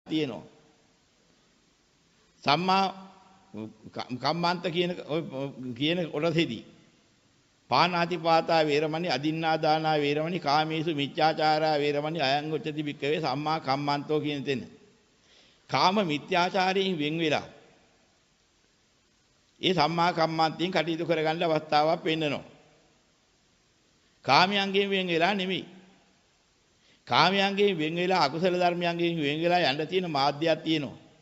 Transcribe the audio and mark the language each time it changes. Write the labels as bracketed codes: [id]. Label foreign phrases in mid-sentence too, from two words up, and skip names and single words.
[si] තියෙනවා. සම්මා කම්මන්ත කියන කොටසෙදී [pi] පාණාතිපාතා වේරමණී අදින්නා දානා වේරමණී කාමේසු මිච්ඡාචාරා වේරමණී අයං උච්චති භික්ඛවේ සම්මා කම්මන්තෝ [si] කියන තැන කාම මිත්‍යාචාරයෙන් වෙන් වෙලා ඒ සම්මා කම්මන්තයෙන් කටයුතු කරගන්න අවස්ථාවක් වෙන්නනවා. කාමයන්ගෙන් වෙන් වෙලා නෙමෙයි. කාමයන්ගෙන් වෙන් වෙලා අකුසල ධර්මයන්ගෙන් වෙන් වෙලා යන්න තියෙන මාධ්‍යයක් තියෙනවා.